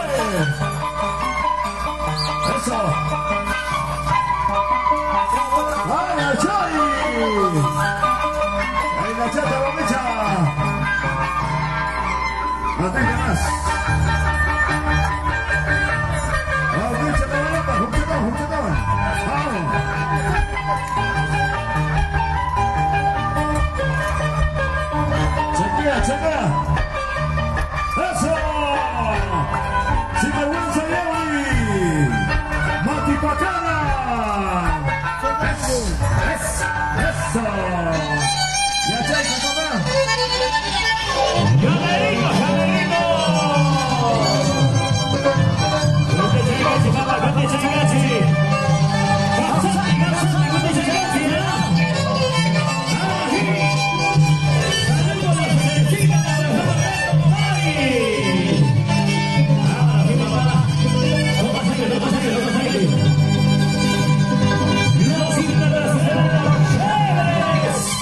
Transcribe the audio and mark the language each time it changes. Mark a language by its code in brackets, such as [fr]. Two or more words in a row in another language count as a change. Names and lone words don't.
[es] Eso. ¡Vaya, Chay! ¡Ahí la chata, bombecha! No tenga más. Bombecha, la bomba, juntadón, juntadón. Vamos. Chequea, chequea. ¡Eso! ¡Sin vergüenza, Yoli! ¡Mati Pacana! ¡Eso! ¡Y a Chaco, papá! ¡Llamerito, llamerito! ¡Conte Chagachi, papá, conte Chagachi! ¡Garzani, Garzani, conte Chagachi, ¿no? ¡Ahí! ¡Saludos a la Federica de Roberto Mari! ¡Ahora sí, papá! ¡Toma sangre, toma sangre, toma sangre! ¡Los internacionales, los chéveres!